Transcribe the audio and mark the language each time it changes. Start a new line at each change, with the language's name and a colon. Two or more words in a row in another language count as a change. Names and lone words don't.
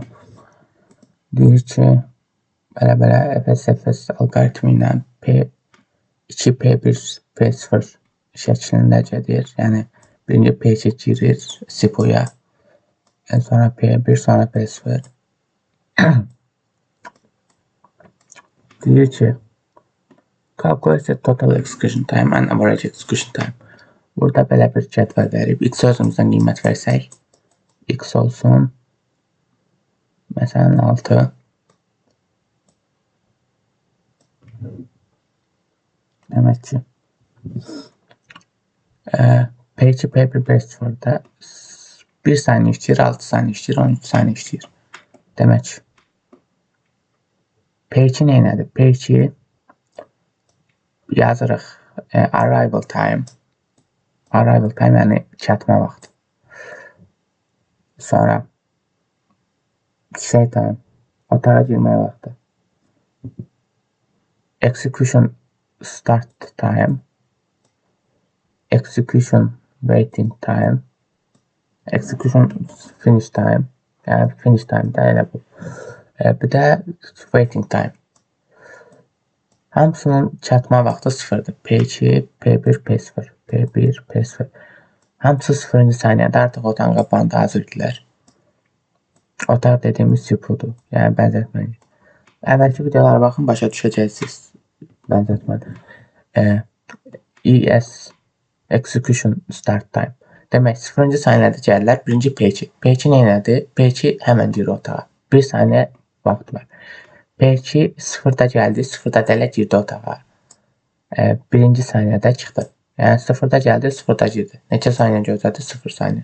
Azerbaijani: Deyir ki, belə-belə FSFS alqoritmi ilə P2, P1, P0 şəklindəcədir. Yəni, birinci P2 girir SIPO-ya, sonra P1, sonra P0. Deyir ki,
English: calculate total execution time and average execution time.
Azerbaijani: Burada belə bir cədvəl verib. X özümüzdən qiymət versək, X olsun, məsələn 6. Demək ki, P2, P1, P0-da 1 saniyə işləyir, 6 saniyə işləyir, 13 saniyə işləyir. Demək ki, P2 neynədir? P2 yazırıq
English: arrival time. Arrival time
Azerbaijani: yəni çatma vaxtı. Sonra
English: stay time,
Azerbaijani: otağa girməyə vaxtı.
English: Execution start time, execution waiting time, execution finish time.
Azerbaijani: Yəni
English: finish time
Azerbaijani: də elə bu. Bir də
English: waiting time.
Azerbaijani: Hamısının çatma vaxtı sıfırdır. P2, P1, P0, P1, P0. Hamısı 0-cı saniyədə artıq otağın qapağında hazırdılar. Otaq dediyimiz SIPO-dur. Yəni bənzətməli. Əvvəlki videolara baxın, başa düşəcəksiniz bənzətməli.
English: ES execution start time.
Azerbaijani: Demək 0-cı saniyədə gəlirlər. Birinci P2. P2 neynədir? P2 həmən girir otağa. 1 saniyə vaxt var. P2 0-da gəldi, 0-da dələ girdi otağa. Birinci saniyədə çıxdı. Yəni 0-da gəldi, 0-da girdi. Neçə saniyə gözlədi? 0 saniyə.